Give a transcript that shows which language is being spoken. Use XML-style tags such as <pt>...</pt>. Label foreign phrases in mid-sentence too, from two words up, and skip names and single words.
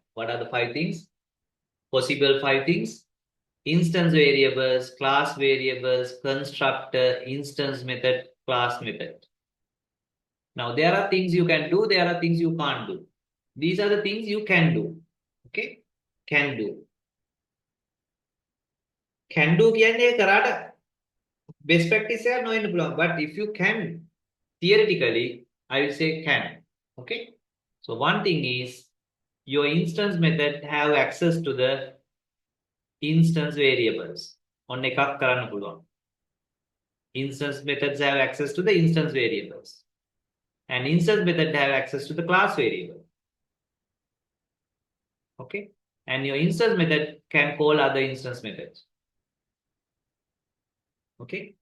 <en>What are the five things? Possible five things: instance variables, class variables, constructor, instance method, class method. Now there are things you can do, there are things you can't do. These are the things you can do. Okay? Can do. Can do</en> <si>කියන්නේ කරාට</si> <en>best practice</en> <si>එක නොවෙන්න පුළුවන්.</si> <en>But if you can, theoretically, I will say can. Okay? So one thing is your instance method have access to the instance variables.</en> <si>ඔන්න එකක් කරන්න පුළුවන්.</si> <en>Instance methods have access to the instance variables. And instance method have access to the class variable. Okay? And your instance method can call other instance methods. Okay?</en>